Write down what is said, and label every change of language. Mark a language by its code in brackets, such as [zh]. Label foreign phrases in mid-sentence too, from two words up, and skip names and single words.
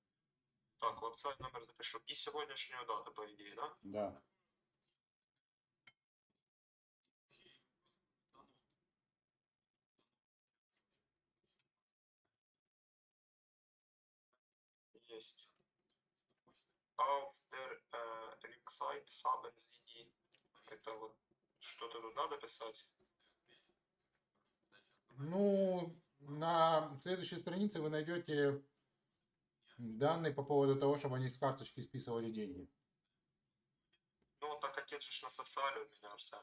[ru] Так, вот сайт номер запишу. И сегодняшнюю дату, по идее, да? Да. Есть. [de] Auf der Website haben Sie... [ru] Это вот что-то тут надо писать? Ну, на следующей странице вы найдете данные по поводу того, чтобы они с карточки списывали деньги. Ну, так отец же на социале у меня, Арсен.